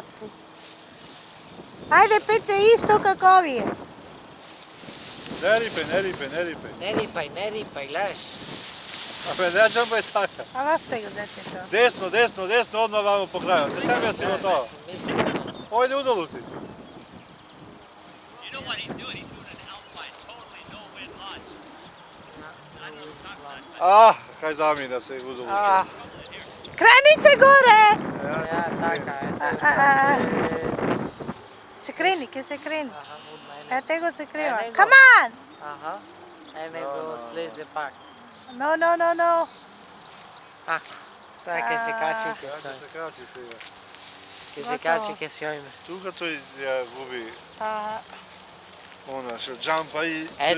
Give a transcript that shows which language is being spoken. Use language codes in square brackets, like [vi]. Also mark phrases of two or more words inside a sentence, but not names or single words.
[mk] Ајде, Пеце, исто како овие. Не рипај. Не рипај, гледаш. Абе, не джамбај така. А вас сте го детето. Десно, одма вамо по крајот. Не се мести во тоа. Ојде удолу ти. [en] You know what he's doing? He's doing an alpine, totally no-win launch. I know what I'm talking about. [mk] Кај замина се удолу. Крените горе! Ја, така е. Се крени, ке се крени. Аха, од мене. Те го се крива. Ене го. [en] Come on! [mk] Аха. Ене го слезе пак. No. Ако. Сега ке се качи, ке Кај стои. се качи сега. Ке се качи, ке се ојме. Тука тој ја губи А, она што джампа и Еде се и